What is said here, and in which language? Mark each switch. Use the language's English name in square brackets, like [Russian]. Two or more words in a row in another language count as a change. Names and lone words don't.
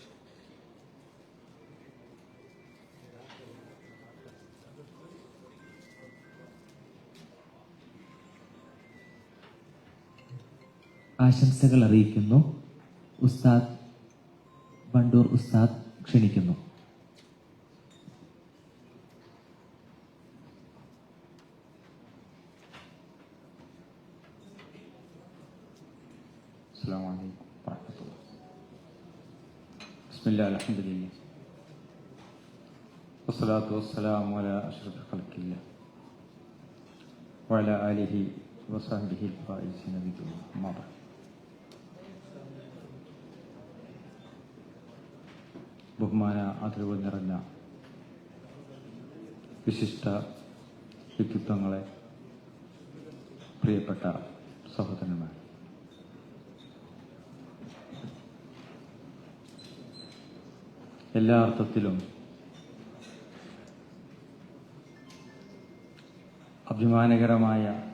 [Malayalam] ആശംസകൾ അറിയിക്കുന്നു ഉസ്താദ് വണ്ടൂർ ഉസ്താദ് ക്ഷണിക്കുന്നു. [Arabic] السلام عليكم ورحمة الله. بسم الله الحمد لله والصلاة والسلام على أشرف خلق الله وعلى آله وصحبه الفائزين بجنة. أما بعد. [Malayalam] ബഹുമാന ആദരവ് നിറഞ്ഞ വിശിഷ്ട വ്യക്തിത്വങ്ങളെ, പ്രിയപ്പെട്ട സഹോദരന്മാർ, എല്ലാ അർത്ഥത്തിലും അഭിമാനകരമായ,